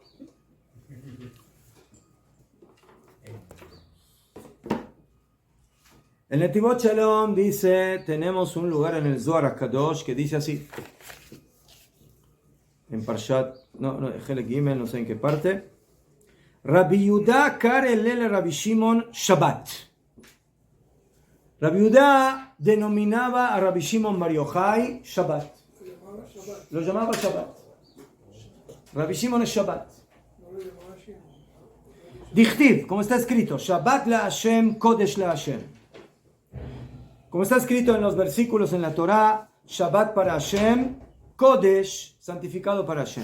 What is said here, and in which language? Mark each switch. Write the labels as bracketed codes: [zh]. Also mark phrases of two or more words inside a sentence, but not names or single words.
[es] El Netivot Shalom dice, tenemos un lugar en el Zohar HaKadosh que dice así, en Parshat, [he] חלק גימל, [es] no sé en qué parte, [arc] רבי יהודה קרי ליה רבי שמעון שבת. [es] Rabbi Yehuda denominaba a Rabbi Shimon Bar Yochai Shabbat. Lo llamaba Shabbat. Rabbi Shimon es Shabbat. Dichtiv, como está escrito, [he] שבת להשם, קודש להשם. [es] Como está escrito en los versículos en la Torá, Shabbat para Hashem, Kodesh, santificado para Hashem.